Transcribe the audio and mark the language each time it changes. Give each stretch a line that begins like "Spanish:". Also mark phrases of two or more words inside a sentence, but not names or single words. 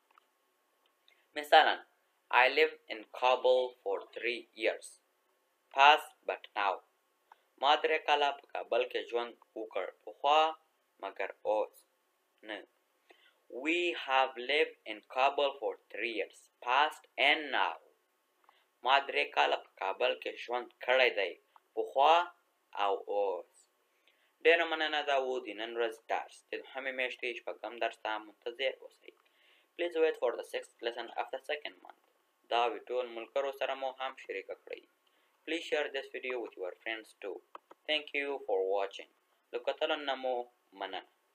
English: مثلا I lived in Kabul for 3 years. Past but now.
Pashto: ما 3 کاله په کابل کې ژوند وکړ. پخوا مګر اوس نه.
English: We have lived in Kabul for 3 years. Past and now.
Pashto: ما 3 کاله په کابل کې ژوند کړی دی. پخوا او اوس. ډېره مننه دا و د نن ورځ درس. د دوهمې میاشتې شپږم درس ته منتظر اوسئ.
English: Please wait for the 6th lesson of the 2nd month.
Pashto: دا ټول ملګرو سره مو هم شریکه کړئ.
English: Please share this video with your friends too. Thank you for watching.
Pashto: د کتلو نه مو مننه.